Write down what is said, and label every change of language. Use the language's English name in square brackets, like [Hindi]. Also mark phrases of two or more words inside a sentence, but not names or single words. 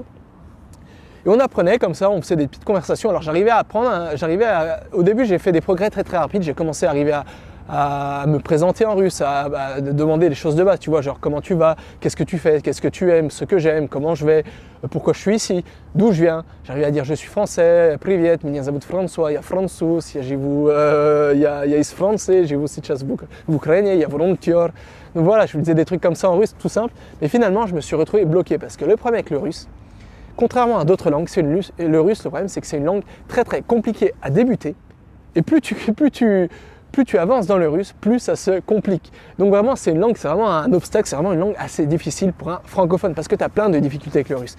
[French] Et on apprenait comme ça, on faisait des petites conversations. Alors j'arrivais à apprendre, au début, j'ai fait des progrès très très rapides. J'ai commencé à arriver à me présenter en russe, à demander des choses de base, tu vois, genre comment tu vas, qu'est-ce que tu fais, qu'est-ce que tu aimes, ce que j'aime, comment je vais, pourquoi je suis ici, d'où je viens. J'arrive à dire je suis français, [Russian] привет, меня зовут François, я француз, я из Франции, живу сейчас в Украине, я волонтер. [French] Donc voilà, je me disais des trucs comme ça en russe, tout simple, mais finalement je me suis retrouvé bloqué parce que le problème avec le russe, contrairement à d'autres langues, le russe, le problème c'est que c'est une langue très très compliquée à débuter et plus tu avances dans le russe, plus ça se complique. Donc vraiment, c'est vraiment un obstacle, c'est vraiment une langue assez difficile pour un francophone parce que tu as plein de difficultés avec le russe.